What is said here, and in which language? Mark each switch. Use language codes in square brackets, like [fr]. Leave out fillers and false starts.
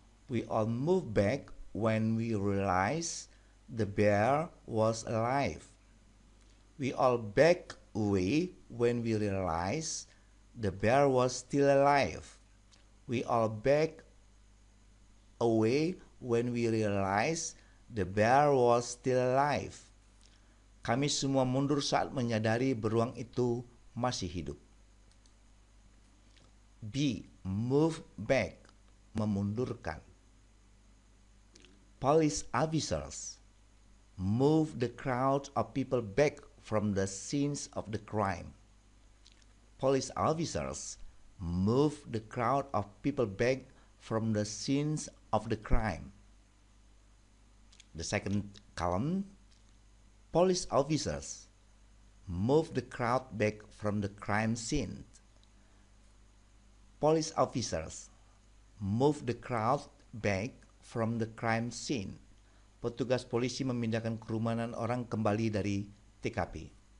[en] We all move back when we realize the bear was alive. We all back away when we realize the bear was still alive. We all back away when we realize the bear was still alive. [id] Kami semua mundur saat menyadari beruang itu masih hidup. [en] B. Move back, [id] memundurkan. [en] Police officers move the crowd of people back from the scenes of the crime. Police officers move the crowd of people back from the scenes of the crime. The second column, police officers move the crowd back from the crime scene. Police officers move the crowd back from the crime scene. [id] Petugas polisi memindahkan kerumunan orang kembali dari TKP.